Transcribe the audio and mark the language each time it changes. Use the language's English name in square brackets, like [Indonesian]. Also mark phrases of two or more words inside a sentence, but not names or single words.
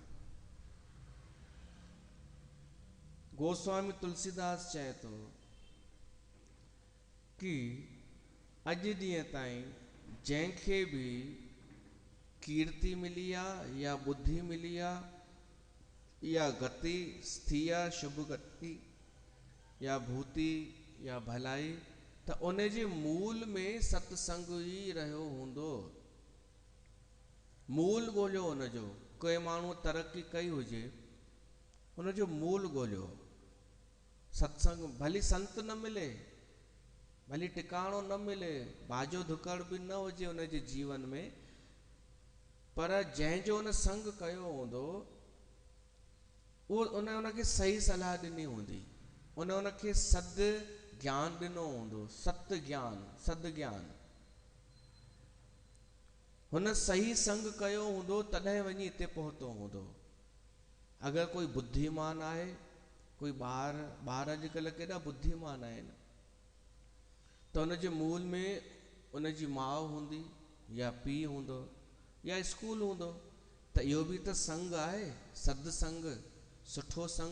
[Sindhi] गोस्वामी तुलसीदास चए थो कि अॼु ॾींहं ताईं जंहिंखे बि कीर्ति मिली आहे या बुद्धि मिली आहे या गति थी आहे, शुभ गति या भूति या भलाई, त उन जे मूल में सत्संग ई रहियो हूंदो। मूल ॻोल्हियो उनजो। कोई माण्हू तरक़ी कई हुजे, उनजो मूल ॻोल्हियो। सत्संग भली संत न मिले, भली टिकाणो न मिले, बाजो धुकड़ बि न हुजे उनजे जीवन में, पर जंहिंजो उन संग कयो हूंदो, उहो उनखे सही सलाह ॾिनी हूंदी, उनखे सद ज्ञान ॾिनो हूंदो, सत ज्ञान, सद ज्ञान। हुन सही संग कयो हूंदो, तॾहिं वञी हिते पहुतो हूंदो। अगरि कोई बुद्धिमान आहे, कोई ॿार अॼुकल्ह केॾा बुद्धिमान आहिनि, त उनजे मूल में उनजी माउ हूंदी या पीउ हूंदो या स्कूल हूंदो, त इहो बि त संग आहे, सत्संग, सुठो संग।